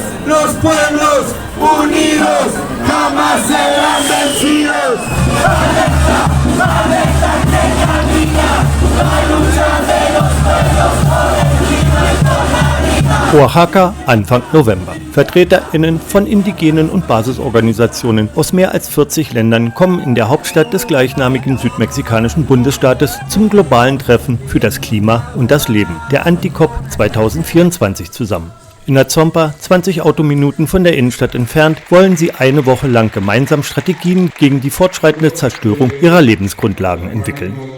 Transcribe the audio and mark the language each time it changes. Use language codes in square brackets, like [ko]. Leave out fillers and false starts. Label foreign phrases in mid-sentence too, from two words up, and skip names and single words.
[es] los pueblos unidos jamás serán vencidos. Alerta que camina la lucha de los pueblos por el clima y por la vida. [de] Oaxaca, Anfang November. VertreterInnen von indigenen und Basisorganisationen aus mehr als 40 Ländern kommen in der Hauptstadt des gleichnamigen südmexikanischen Bundesstaates zum globalen Treffen für das Klima und das Leben, der Anticop 2024 zusammen. In Azompa, 20 Autominuten von der Innenstadt entfernt, wollen sie eine Woche lang gemeinsam Strategien gegen die fortschreitende Zerstörung ihrer Lebensgrundlagen entwickeln.